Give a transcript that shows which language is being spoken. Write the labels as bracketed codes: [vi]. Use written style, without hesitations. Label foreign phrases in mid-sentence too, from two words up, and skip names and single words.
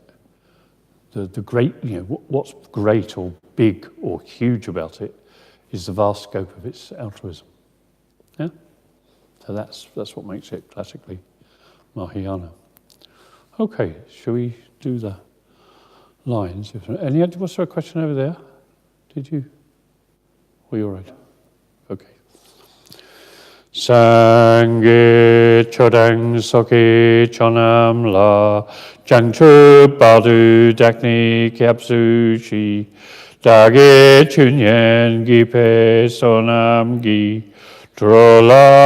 [en] The great, what's great or big or huge about it is the vast scope of its altruism. Yeah. So that's what makes it classically Mahayana. Okay, shall we do the lines? Was there a question over there? Did you? Were you all right? Okay. [bo] སངས་རྒྱས་ཆོས་དང་ཚོགས་ཀྱི་མཆོག་རྣམས་ལ་བྱང་ཆུབ་བར་དུ་བདག་ནི་སྐྱབས་སུ མཆི་བདག་གིས་སྦྱིན་སོགས་བགྱིས་པའི་བསོད་ནམས་ཀྱིས་འགྲོ་ལ